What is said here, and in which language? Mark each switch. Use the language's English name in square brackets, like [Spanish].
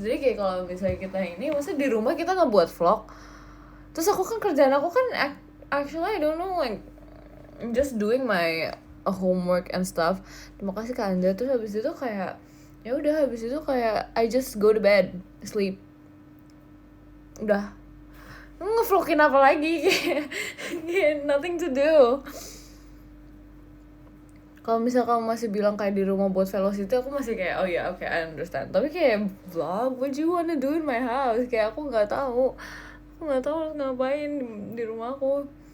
[Indonesian] Jadi kayak kalau misalnya kita ini, maksudnya di rumah kita nggak buat vlog. Terus aku kan kerjaan aku kan [English] actually I don't know, like I'm just doing my homework and stuff. [Indonesian] Terima kasih Kak Anda. Terus habis itu kayak ya udah, habis itu kayak [English] I just go to bed, sleep. [Indonesian] Udah. Ngevlogin apa lagi? Kayak [English] nothing to do. [Indonesian] Kalau misal kamu masih bilang kayak di rumah buat velocity, aku masih kayak oh ya, [English] okay, I understand. [Indonesian] Tapi kayak [English] vlog, what you wanna do in my house? [Indonesian] Kayak aku nggak tahu harus ngapain di rumah aku.